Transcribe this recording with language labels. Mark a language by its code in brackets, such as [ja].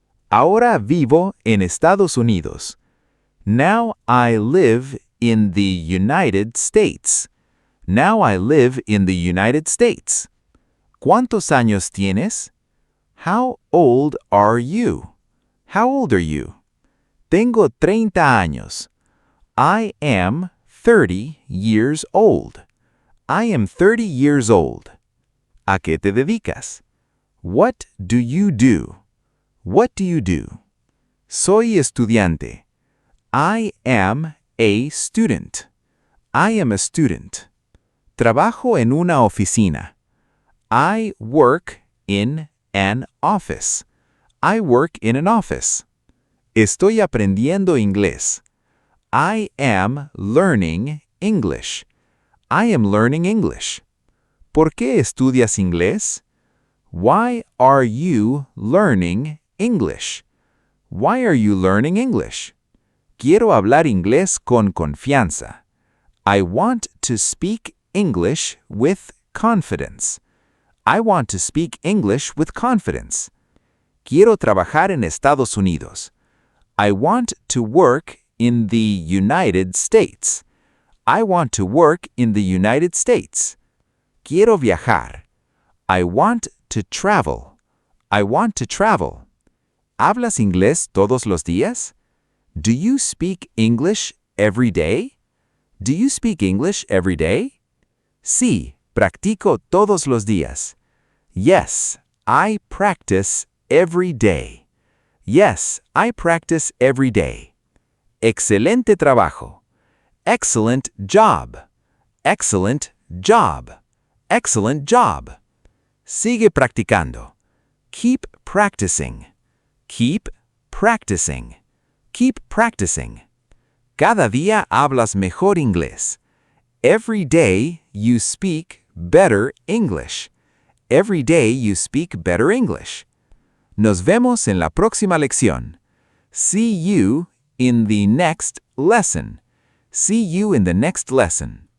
[es] Ahora vivo en Estados Unidos. [en] Now I live in the United States. Now I live in the United States. [es] ¿Cuántos años tienes? [en] How old are you? How old are you? [es] Tengo 30 años. [en] I am 30 years old. I am 30 years old. [es] ¿A qué te dedicas? [en] What do you do? What do you do? [es] Soy estudiante. [en] I am a student. I am a student. [es] Trabajo en una oficina. [en] I work in an office. I work in an office. [es] Estoy aprendiendo inglés. [en] I am learning English. I am learning English. [es] ¿Por qué estudias inglés? [en] Why are you learning English? Why are you learning English? [es] Quiero hablar inglés con confianza. [en] I want to speak English with confidence. I want to speak English with confidence. [es] Quiero trabajar en Estados Unidos. [en] I want to work in the United States. I want to work in the United States. [es] Quiero viajar. [en] I want to travel. I want to travel. [es] ¿Hablas inglés todos los días? [en] Do you speak English every day? Do you speak English every day? [es] Sí, practico todos los días. [en] Yes, I practice every day. Yes, I practice every day. [es] Excelente trabajo. [en] Excellent job. Excellent job. Excellent job. [es] Sigue practicando. [en] Keep practicing. Keep practicing. Keep practicing. [es] Cada día hablas mejor inglés. [en] Every day you speak better English. Every day you speak better English. [es] Nos vemos en la próxima lección. [en] See you in the next lesson. See you in the next lesson.